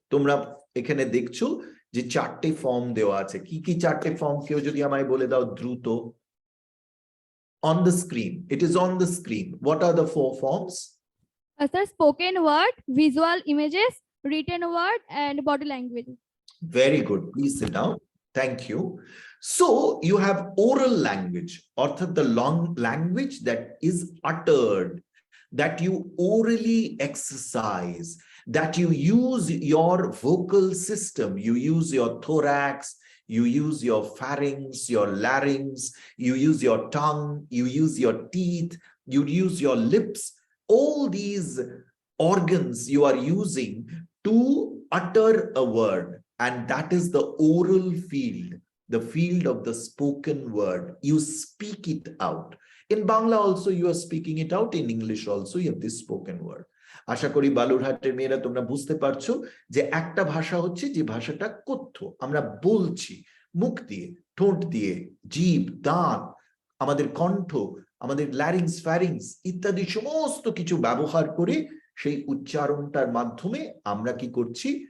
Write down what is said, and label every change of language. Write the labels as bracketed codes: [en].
[bn] তোমরা এখানে দেখছো যে 4টে ফর্ম দেওয়া আছে। কি কি 4টে ফর্ম কেউ যদি আমায় বলে দাও দ্রুত? [en] On the screen, it is on the screen. What are the 4 forms? Sir, spoken word, visual images, written word, and body language. Very good. Please sit down. Thank you. So you have oral language, or the long language that is uttered, that you orally exercise, that you use your vocal system, you use your thorax, you use your pharynx, your larynx, you use your tongue, you use your teeth, you use your lips. All these organs you are using to utter a word, and that is the oral field, the field of the spoken word. You speak it out. In Bangla also you are speaking it out, in English also you have this spoken word. [bn] আশা করি বালুরহাটের মেয়েরা তোমরা বুঝতে পারছো যে একটা ভাষা হচ্ছে যে ভাষাটা কথ্য, আমরা বলছি মুখ দিয়ে, ঠোঁট দিয়ে, জিভ, দাঁত, আমাদের কণ্ঠ, আমাদের ল্যারিংস, ফ্যারিংস ইত্যাদি সমস্ত কিছু ব্যবহার করে সেই উচ্চারণটার মাধ্যমে আমরা কি করছি?